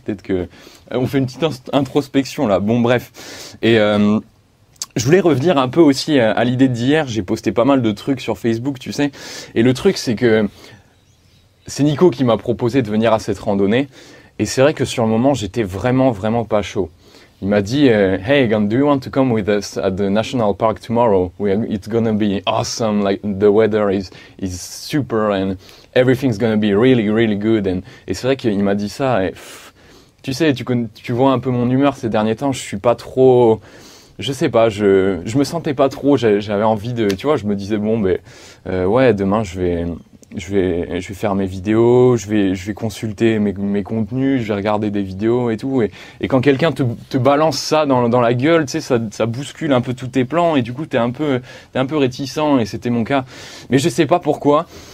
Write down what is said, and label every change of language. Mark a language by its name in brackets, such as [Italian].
[French] Peut-être que on fait une petite introspection là. Bon, bref. Et je voulais revenir un peu aussi à l'idée d'hier. J'ai posté pas mal de trucs sur Facebook, tu sais. Et le truc, c'est que c'est Nico qui m'a proposé de venir à cette randonnée. Et c'est vrai que sur le moment, j'étais vraiment pas chaud. Il m'a dit, [English] hey, Egan, do you want to come with us at the national park tomorrow? It's gonna be awesome. Like the weather is super and everything's gonna be really good. [French] Et c'est vrai qu'il m'a dit ça. Et, tu sais, tu vois un peu mon humeur ces derniers temps. Je suis pas trop. Je sais pas, je me sentais pas trop, j'avais envie de, tu vois, je me disais bon, ouais, demain je vais faire mes vidéos, je vais consulter mes contenus, je vais regarder des vidéos et tout, et quand quelqu'un te balance ça dans la gueule, tu sais, ça bouscule un peu tous tes plans et du coup t'es un peu réticent et c'était mon cas, mais je sais pas pourquoi.